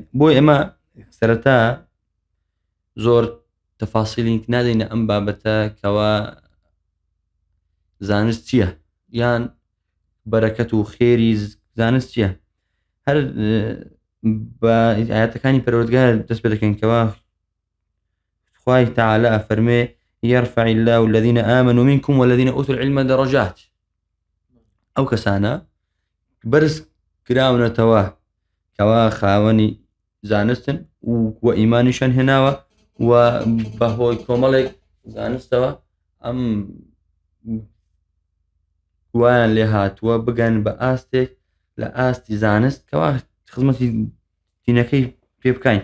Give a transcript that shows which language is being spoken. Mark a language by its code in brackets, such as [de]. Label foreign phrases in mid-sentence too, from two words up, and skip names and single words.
[ckb] بۆی ئێمە سەرەتا زۆر تەفاسیلی نادەینە ئەم بابەتە کەوا زانست چییە یان بەرەکەت و خێری زانست چییە. هەر بە ئاەتەکانی پەروەردگار دەست پێ دەکەین کەوا خوای تەعالە ئەفەرمێ [ar] يرفع الله الذين آمنوا منكم والذين أوتوا العلم درجات. [ckb] ئەو کەسانە بەرز کراونەتەوە کەوا خاوەنی زانستن و ئیمانیشان هێناوە و بەهۆی کۆمەڵێک زانستەوە ئەم وایان لێ هاتووە بگەن بە ئاستێک لە ئاستی زانست کەوا خزمەتی دینەکەی پێ بکەین.